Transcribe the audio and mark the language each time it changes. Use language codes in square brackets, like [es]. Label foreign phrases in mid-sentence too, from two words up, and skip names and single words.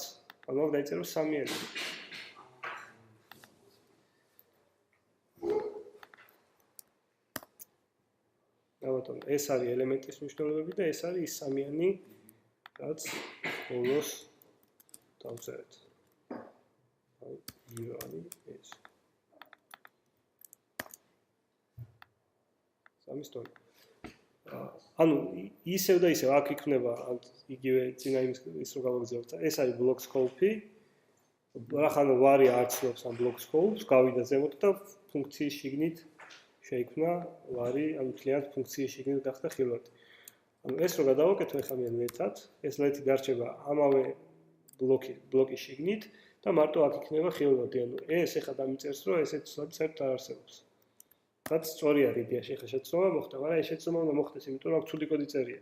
[ka] ანუ აქ დაიწერო 3 ელემენტი. ბატონო, ეს არის ელემენტის მნიშვნელობები და ეს არის ის 3-იანი, რაც ბოლოს დავწერეთ. აი, არის ეს. 3 სტოლი. ანუ ისევ და ისევ აქ იქნება იგივე წინა ის რო გავაგზავნოთ. ეს არის [en] block scope-ი. [ka] რახან ვარი არ ცნობს ამ [en] block scope-ს, [ka] გავიდა ზემოთ და ფუნქციის შიგნით შეიქმნა ვარი, ანუ მთლიანად ფუნქციის შიგნით გახდა ხილვადი. ანუ ეს რო გადავაკეთო ეხლა მე ლეთად, ეს ლეთი დარჩება ამავე ბლოკის შიგნით და მარტო აქ იქნება ხილვადი. ანუ ეს ეხლა დამიწერს, რომ ესეც საერთოდ არ არსებობს. რაც სწორი არის იდეაში, ეხლა შეცდომა მოხდა, მაგრამ ეს შეცდომა უნდა მოხდეს, იმიტომ რომ აქ ცუდი კოდი წერია.